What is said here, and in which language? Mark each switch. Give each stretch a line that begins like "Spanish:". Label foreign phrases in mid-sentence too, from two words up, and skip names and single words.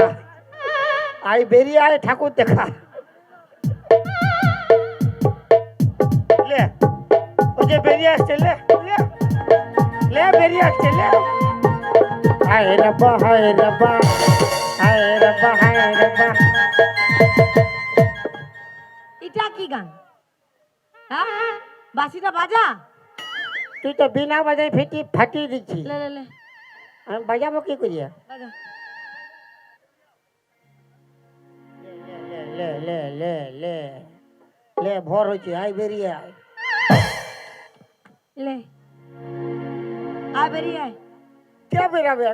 Bangla: আই বেরিয়ে আয়, ঠাকুর দেখা। লে, ও যে বেরিয়ে আসছে, লে লে লে, বেরিয়ে আসছে, লে।
Punjabi: ਹਾਏ ਰੱਬਾ, ਹਾਏ ਰੱਬਾ, ਹਾਏ ਰੱਬਾ, ਹਾਏ ਰੱਬਾ।
Bangla: এটা কি গান? হ্যাঁ, বাঁশিটা বাজা। তুই তো বিনা বাজাই ফাটিয়ে দিচ্ছি। লে লে লে আমি বাজাবো কি করিয়া? বাজা। লে লে লে লে লে। লে ভর হয়েছে, আই বেরিয়ে আয়। লে আয় বেরিয়ে আয়। কে বেরাবে?